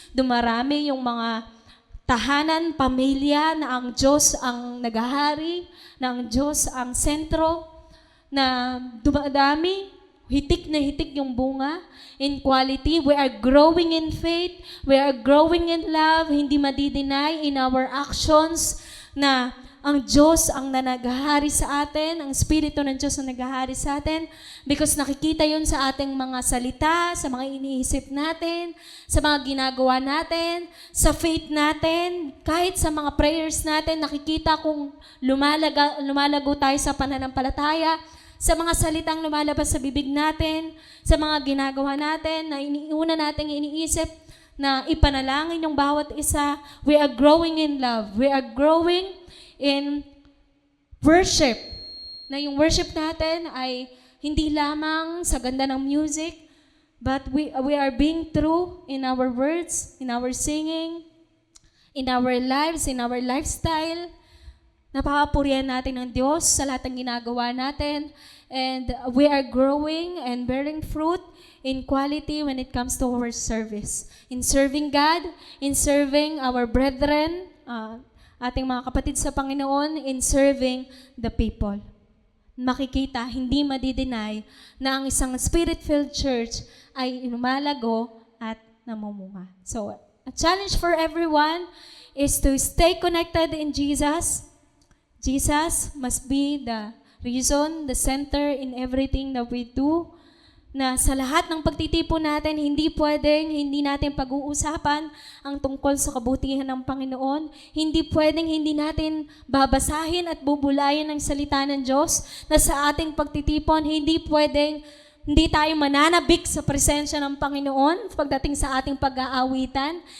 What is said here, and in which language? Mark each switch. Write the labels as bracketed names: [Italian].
[Filipino] Dumarami yung mga tahanan, pamilya na ang Diyos ang naghahari, na ang Diyos ang sentro, na dumadami. Hitik na hitik yung bunga. [English] In quality, we are growing in faith. We are growing in love. [Filipino] Hindi madi-deny [English] in our actions [Filipino] na ang Diyos ang naghahari sa atin, ang Espiritu ng Diyos ang naghahari sa atin, because nakikita yun sa ating mga salita, sa mga iniisip natin, sa mga ginagawa natin, sa faith natin, kahit sa mga prayers natin, nakikita kung lumalago tayo sa pananampalataya, sa mga salitang lumalabas sa bibig natin, sa mga ginagawa natin, na iniuna nating iniisip, na ipanalangin yung bawat isa. [English] We are growing in love. We are growing in worship. [Filipino] Na yung worship natin ay hindi lamang sa ganda ng music, [English] but we are being true in our words, in our singing, in our lives, in our lifestyle. [Filipino] Napapapurihan natin ng Diyos sa lahat ng ginagawa natin. [English] And we are growing and bearing fruit in quality when it comes to our service. In serving God, in serving our brethren, [Filipino] ating mga kapatid sa Panginoon, [English] in serving the people. [Filipino] Makikita, hindi madi-deny na ang isang Spirit-filled church ay lumalago at namumunga. [English] So, a challenge for everyone is to stay connected in Jesus. Jesus must be the reason, the center in everything that we do. [Filipino] Na sa lahat ng pagtitipon natin, hindi natin pag-uusapan ang tungkol sa kabutihan ng Panginoon. Hindi natin babasahin at bubulayan ang salita ng Diyos. Na sa ating pagtitipon, hindi tayo mananabik sa presensya ng Panginoon pagdating sa ating pag-aawitan.